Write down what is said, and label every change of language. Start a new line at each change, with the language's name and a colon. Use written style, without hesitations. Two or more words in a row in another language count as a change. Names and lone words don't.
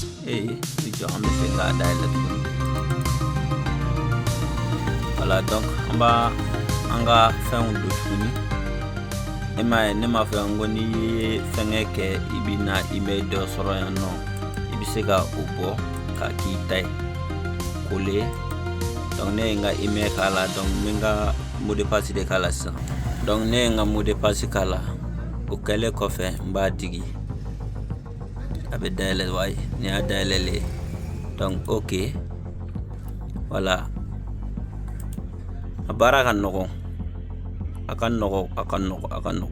Bambara: Ni jɔ an bɛ se k'a dayɛlɛ tuguni.
French: Voilà, donc
Bambara: an ka fɛnw don tuguni. E m'a ye ne m'a fɔ n ko n'i ye fɛngɛ kɛ i bɛ na email dɔ sɔrɔ yan nɔ, i bɛ se ka o bɔ k'a k'i ta ye, coller. Donc ne ye n ka email k'a la, donc n bɛ n ka
French: mot de passe
Bambara: de k'a la sisan. Donc ne ye n ka
French: mot de passe
Bambara: k'a la, o kɛlen kɔfɛ n b'a digi. A bɛ dayɛlɛ wa ye, nin y'a dayɛlɛlen.
French: Donc ok, voilà.
Bambara: A baara ka nɔgɔn. A ka nɔgɔn.